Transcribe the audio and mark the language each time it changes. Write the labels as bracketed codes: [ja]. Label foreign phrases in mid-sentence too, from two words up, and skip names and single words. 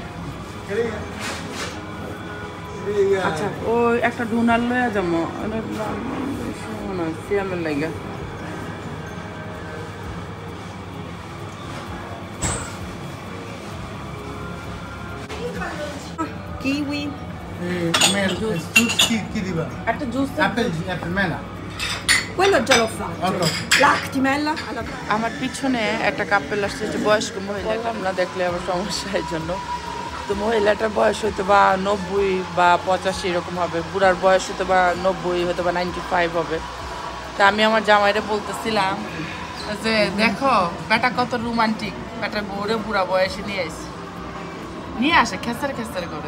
[bn] আচ্ছা ওই একটা ডোনার লয়ে যাবো সিয়ামের লাগে। কিউই জুস কি দিবা? একটা জুস। অ্যাপেল মেলা। [it] Quello già l'ho fatto. [en] Okay. [it] L'actimella alla [bn] আমার পিছনে একটা কাপেল আসছে, যে বয়স্ক মহিলাটা আমরা দেখলে আবার সমস্যা এই জন্য। তো মহিলাটার বয়স হয়তো বা 90 বা 85 এরকম হবে, বুড়ার বয়স হয়তো বা 90 হয়তো বা 95 হবে। তা আমি আমার জামাইরে বলতেছিলাম যে দেখো বেটা কত রোমান্টিক, বেটা বউরে বুড়া বয়সে নিয়ে আসে খেসার খেসার করে।